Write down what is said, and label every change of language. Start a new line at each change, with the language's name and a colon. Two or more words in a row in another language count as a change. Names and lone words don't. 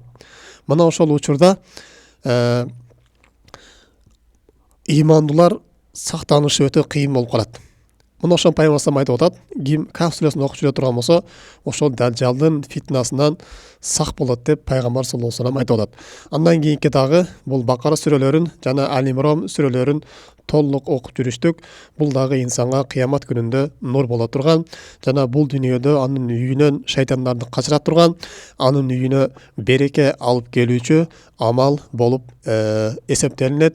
Kyrgyz: Мына ошол учурда имандуулар сактанышы өтө кыйын болуп калат. Мына ошол пайгамбар айтып атат: ким Кахф сүрөсүн окуп жүрө турган болсо, ошол даджалдын фитнасынан сак болот деп пайгамбар
Arabic: صلى الله عليه وسلم
Kyrgyz: айтып атат. Андан кийинки дагы бул Бакара сүрөлөрүн жана Али Имран сүрөлөрүн толук окуп жүрүштүк. Бул дагы инсанга кыямат күнүндө нур боло турган жана бул дүйнөдө анын үйүнөн шайтандарды качыра турган, анын үйүнө береке алып келүүчү амал болуп эсептелинет.